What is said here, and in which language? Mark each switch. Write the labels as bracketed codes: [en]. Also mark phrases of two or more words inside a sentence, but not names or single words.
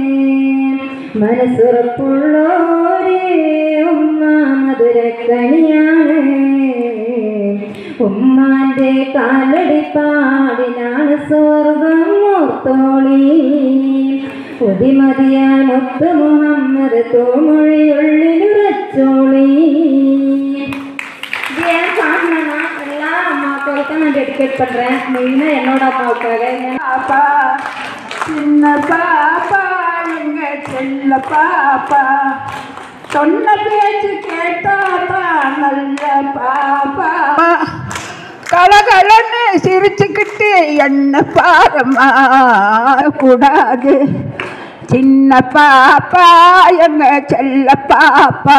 [ml] മനസ്സുറപ്പുള്ളോരെ ഉമ്മ മധുരക്കനിയാണ് ഉമ്മാന്റെ കാലടിപ്പാടിനാണ് സ്വർഗം ഓർത്തോളി പുതിമതിയായ മുത്ത് മുഹമ്മദ് തൂമൊഴിയുള്ളിലുറച്ചോളി. [ta] எல்லா அம்மாக்களுக்கும் நான் டெடிகேட் பண்ணுறேன். மெயினாக என்னோட அம்மாவுக்காக. பாப்பா சின்ன பாப்பா எங்க செல்ல பாப்பா சொன்ன பேச்சு கேட்டாப்பா நல்ல பாப்பா கலகலன்னு சிரிச்சுக்கிட்டு என்ன பாரமா கூடாது சின்ன பாப்பா எங்க செல்ல பாப்பா.